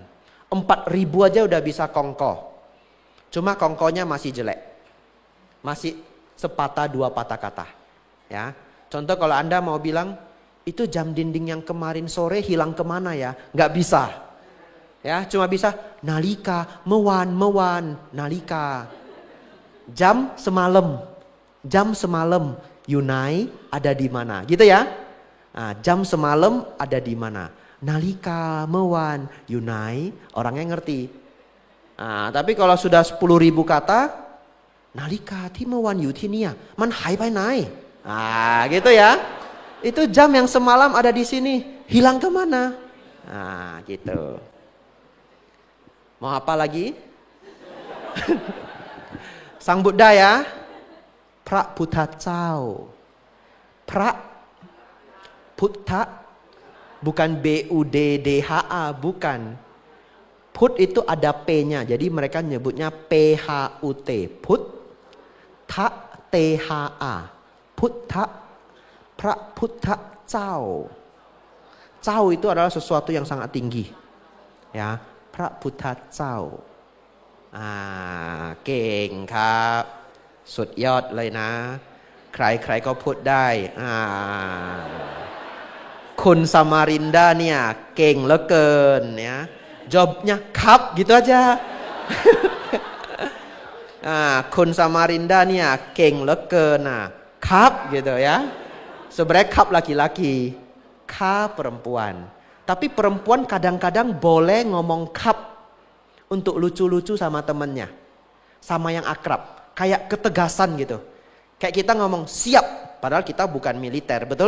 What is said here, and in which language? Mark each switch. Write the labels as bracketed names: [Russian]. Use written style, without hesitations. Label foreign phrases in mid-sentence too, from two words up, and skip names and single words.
[Indonesian] 4.000 aja udah bisa kongko. Cuma kongkonya masih jelek. Masih sepatah dua patah kata. Ya. Contoh kalau Anda mau bilang, itu jam dinding yang kemarin sore hilang kemana ya? Nggak bisa. Ya, cuma bisa [Thai] นาฬิกา เมื่อวาน นาฬิกา. [Indonesian] Jam semalam, Yunai ada di mana? Gitu ya. Nah, jam semalam ada di mana? [Thai] นาฬิกา เมื่อวาน อยู่ไหน, [Indonesian] orangnya ngerti. Nah, tapi kalau sudah 10.000 kata, [Thai] nalika ที่เมื่อวานอยู่ที่เนี่ยมันหายไปไหน? [Indonesian] Ah, gitu ya. Itu jam yang semalam ada di sini, hilang kemana? Nah, gitu. Mau apa lagi? Sang Buddha ya. [Thai] พระพุทธเจ้า พระพุทธ [Indonesian] bukan B-U-D-D-H-A, bukan. Put itu ada P-nya, jadi mereka nyebutnya P-H-U-T. Put, Tha, T-H-A. Puttha, [Thai] พระพุทธเจ้า เจ้า [Indonesian] itu adalah sesuatu yang sangat tinggi. Ya, [Thai] พระพุทธเจ้า เก่งครับ สุดยอดเลยนะ ใครก็พูดได้ คุณสมารินดาเนี่ยเก่งเหลือเกิน ya. [Indonesian] Jawabnya ครับ gitu aja. [Thai] คุณสมารินดาเนี่ยเก่งเหลือเกินครับ [Indonesian] gitu ya. Sebenarnya kap laki-laki, ka perempuan. Tapi perempuan kadang-kadang boleh ngomong kap untuk lucu-lucu sama temennya. Sama yang akrab. Kayak ketegasan gitu. Kayak kita ngomong siap, padahal kita bukan militer, betul?